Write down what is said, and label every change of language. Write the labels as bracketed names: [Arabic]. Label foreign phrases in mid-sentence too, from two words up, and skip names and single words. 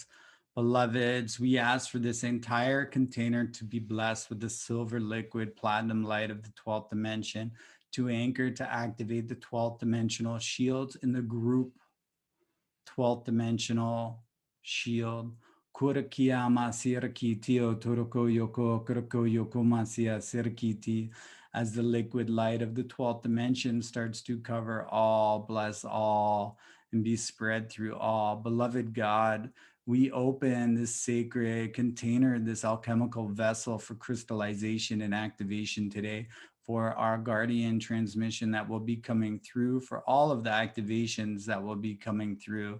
[English] Beloveds, we ask for this entire container to be blessed with the silver liquid platinum light of the 12th dimension to anchor to activate the 12th dimensional shields in the group 12th dimensional shield. Kurakiyama sirakitio toroko yoko kuroko yoko masia sirakiti. As the liquid light of the 12th dimension starts to cover all, bless all, and be spread through all. Beloved God, we open this sacred container, this alchemical vessel for crystallization and activation today for our guardian transmission that will be coming through, for all of the activations that will be coming through.